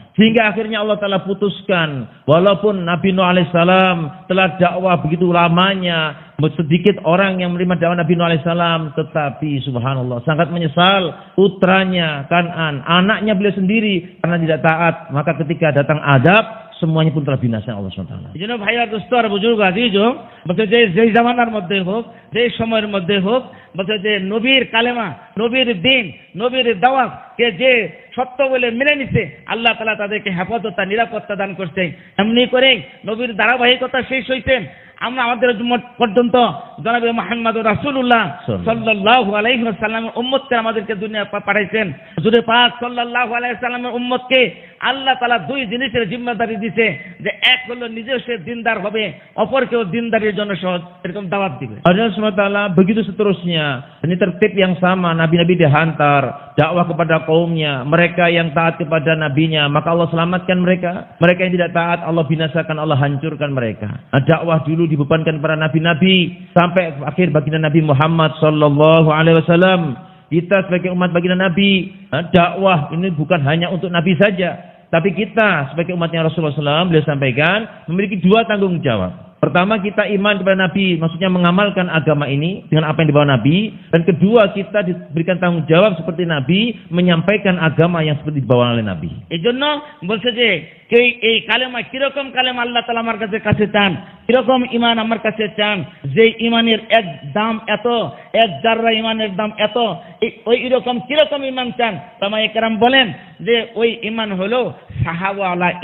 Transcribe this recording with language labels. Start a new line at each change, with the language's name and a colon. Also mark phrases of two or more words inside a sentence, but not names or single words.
Indonesian: Sehingga akhirnya Allah Ta'ala putuskan, walaupun Nabi Nuh alaihissalam telah dakwah begitu lamanya, sedikit orang yang menerima dakwah Nabi Nuh alaihissalam, tetapi subhanallah sangat menyesal putranya Kan'an, anaknya beliau sendiri karena tidak taat. Maka ketika datang adab, semuanya pun telah binasa Allah SWT.
Bangla: যেন ভাইয়া দোস্ত আর বুজুর্গ আজিজ বলছে যে জামানার মধ্যে হোক, যে সময়ের মধ্যে হোক, বলছে যে নবীর কালেমা, নবীর দিন, নবীর দাওয়াত কে যে সত্য বলে মেনে নিছে, আল্লাহ তাআলা তাদেরকে হেফাজত, নিরাপত্তা দান করছে। এমনি করে নবীর ধারাবাহিকতা শেষ হইছে। আমরা আমাদের পর্যন্ত জনাবে মুহাম্মদ রাসূলুল্লাহ
Arabic: صلى الله عليه وسلم
Bangla: উম্মতকে আমাদেরকে দুনিয়া পাঠাইছেন। হুজুর পাক
Arabic: صلى الله عليه وسلم
Bangla: উম্মতকে আল্লাহ তাআলা দুই জিনিসের জিম্মাদারি দিয়েছে, যে এক হলো নিজেও সে দিনদার হবে, অপরকেও দিনদারির জন্য এরকম দাওয়াত দিবে।
Indonesian: Allah SWT begitu seterusnya. Ini tertib yang sama, nabi-nabi dihantar dakwah kepada kaumnya, mereka yang taat kepada nabinya maka Allah selamatkan mereka, mereka yang tidak taat Allah binasakan, Allah hancurkan mereka. Dakwah dulu dibebankan para nabi-nabi sampai akhir baginda Nabi Muhammad
Arabic: صلى الله عليه وسلم.
Indonesian: Kita sebagai umat baginda Nabi, dakwah ini bukan hanya untuk Nabi saja, tapi kita sebagai umatnya Rasulullah SAW, beliau sampaikan memiliki dua tanggung jawab. Pertama, kita iman kepada Nabi, maksudnya mengamalkan agama ini dengan apa yang dibawa Nabi. Dan kedua, kita diberikan tanggung jawab seperti Nabi, menyampaikan agama yang seperti dibawa oleh Nabi.
Bangla: এজন্য বলছে যে এই কালেমা কিরকম কালেমা আল্লাহ তাআলা আমার কাছে চান, কিরকম ঈমান আমার কাছে চান, যে ঈমানের এক দাম এত, এক জাররা ঈমানের দাম এত, ওই এরকম কিরকম ঈমান চান? ওলামায়ে কেরাম বলেন যে ওই ঈমান হলো সাহাবাওয়ালা ঈমান।